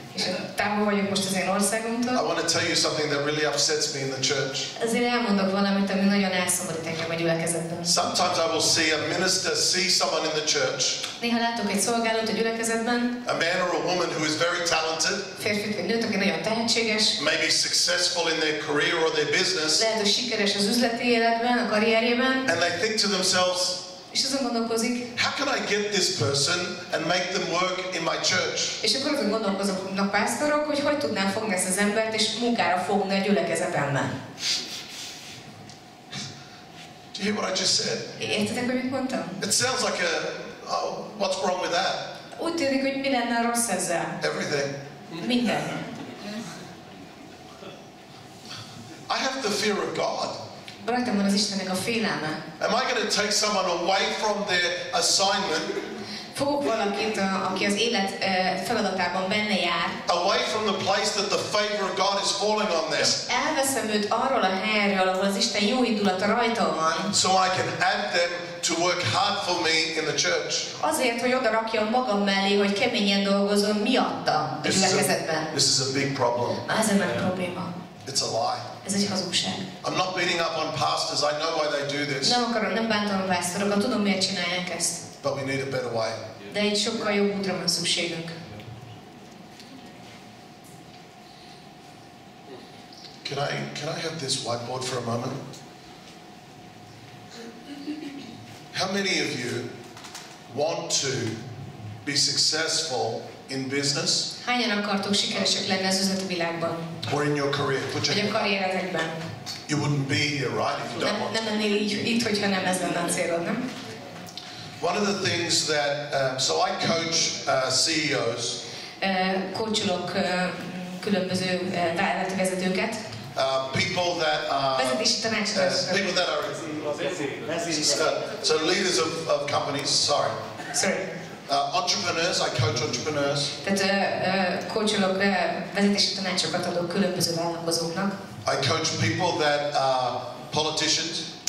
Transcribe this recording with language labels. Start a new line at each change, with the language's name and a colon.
Hungarian: És távol vagyok most az én országomtól.
English: I want to tell you something that really upsets me in the church.
Hungarian: Azért elmondok valamit, ami nagyon elszomorít engem a gyülekezetben.
English: Sometimes I will see a minister see someone in the church.
Hungarian: Néha látok egy szolgálót a gyülekezetben.
English: A man or a woman who is very talented.
Hungarian: Férfit vagy nőt, aki nagyon tehetséges.
English: Maybe successful in their career or their business.
Hungarian: Lehet, hogy sikeres az üzleti életben, a karrierjében.
English: And they think to themselves,
Hungarian: és azon gondolkozik,
English: how can I get this person and make them work in my church?
Hungarian: És akkor azon gondolkoznak pásztorok, hogy tudnám fogni ezt az embert és munkára fogni a gyülekezetemben.
English: Do you hear what I just said?
Hungarian: Értitek, hogy mit mondtam?
English: It sounds like what's wrong with that?
Hungarian: Úgy tűnik, hogy mi lenne rossz ezzel?
English: Everything.
Hungarian: Minden.
English: I have the fear of God.
Hungarian: Rajtam van az Istennek a félelme.
English: Am I going to take someone away from their assignment?
Hungarian: Fogok valakit, aki az élet feladatában benne jár.
English: Away from the place that the favor of God is falling on them.
Hungarian: És elveszem őt arról a helyről, ahol az Isten jó indulata rajta van.
English: So I can add them to work hard for me in the church.
Hungarian: Azért, hogy oda rakjam magam mellé, hogy keményen dolgozom miatta a gyülekezetben.
English: This is a big problem.
Hungarian: Ez egy nagy probléma.
English: It's a lie.
Hungarian: Ez egy hazugság.
English: I'm not beating up on pastors. I know why they do this.
Hungarian: Nem bántom a pásztorokat, tudom miért csinálják ezt.
English: But we need a better way.
Hungarian: De egy sokkal jobb útra van szükségünk.
English: Can I have this whiteboard for a moment? How many of you want to be successful in business?
Hungarian: Hányan akartok sikeresek lenni az üzleti világban?
English: Or in your career?
Hungarian: Vagy a karrieretekben?
English: You wouldn't be here, right, if you don't want to.
Hungarian: Nem lennél itt, hogyha nem ez lenne a célod, nem?
English: One of the things that, so I coach CEOs.
Hungarian: Coacholok különböző vállalati vezetőket.
English: People that are
Hungarian: vezetési tanácsadók.
English: People that are so leaders of companies. Sorry. Entrepreneurs. I coach entrepreneurs.
Hungarian: Tehát coacholok, vezetési tanácsokat adok különböző vállalkozóknak.
English: I coach people that are politicians.